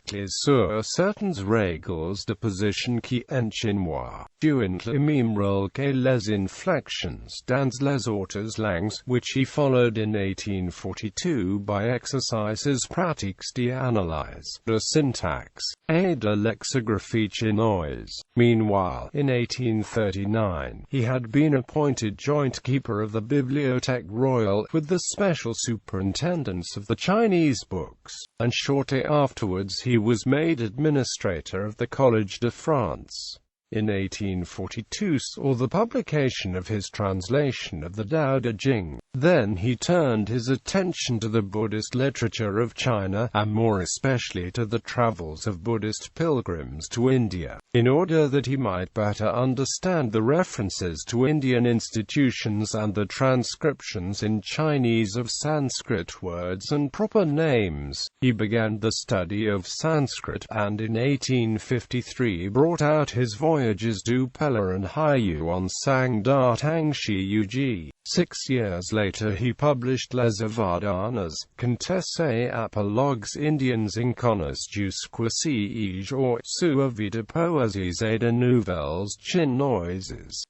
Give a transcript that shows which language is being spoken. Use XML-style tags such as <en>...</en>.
<fr>articles sur certaines règles de position qui en chinois, jouent le même rôle que les inflections dans les autres langues,</fr> <en>which he followed in 1842 by</en> <fr>exercises pratiques d'analyse, de syntaxe, et de lexigraphie chinoise.</fr> <en>Meanwhile, in 1839, he had been appointed joint keeper of the Bibliothèque Royale, with the special superintendence of the Chinese books, and shortly afterwards he was made administrator of the Collège de France. In 1842 saw the publication of his translation of the Tao Te Ching. Then he turned his attention to the Buddhist literature of China, and more especially to the travels of Buddhist pilgrims to India, in order that he might better understand the references to Indian institutions and the transcriptions in Chinese of Sanskrit words and proper names. He began the study of Sanskrit, and in 1853 brought out his Voyages du Pella and Haiyu on Sang Da Tang Shi Yuji. 6 years later he published Les Avadanas, Contes et apologues indiens inconnues jusqu'à ce jour, suivis de poésies et de nouvelles chinoises.</en>